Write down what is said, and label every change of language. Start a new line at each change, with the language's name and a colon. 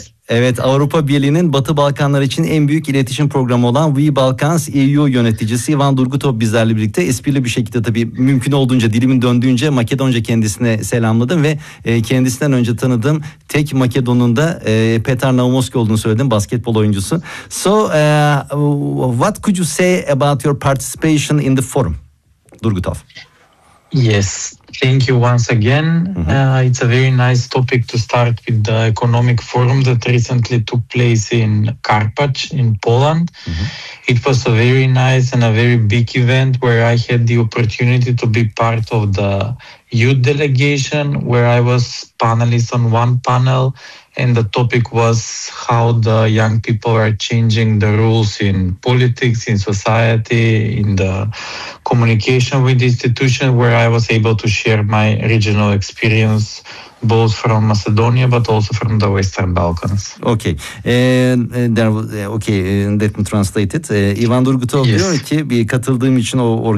Turkish: Evet, Avrupa Birliği'nin Batı Balkanlar için en büyük iletişim programı olan We Balkans EU yöneticisi Ivan Durgutov bizlerle birlikte. Esprili bir şekilde tabii mümkün olduğunca dilimin döndüğünce Makedonca kendisine selamladım ve kendisinden önce tanıdığım tek Makedon'un da Petar Naumovski olduğunu söyledim, basketbol oyuncusu.
English: So what could you say about your participation in the forum, Durgutov? Yes, thank you once again. Mm-hmm. It's a very nice topic to start with the economic forum that recently took place in Karpacz in Poland. Mm-hmm. It was a very nice and a very big event where I had the opportunity to be part of the youth delegation, where I was panelist on one panel, and the topic was how the young people are changing the rules in politics, in society, in the communication with institutions, where I was able to share my regional experience both from Macedonia but also from the Western Balkans. Okay. There was, okay, let me translate it.
Turkish: Ivan Durgutov diyor ki bir katıldığım için o organ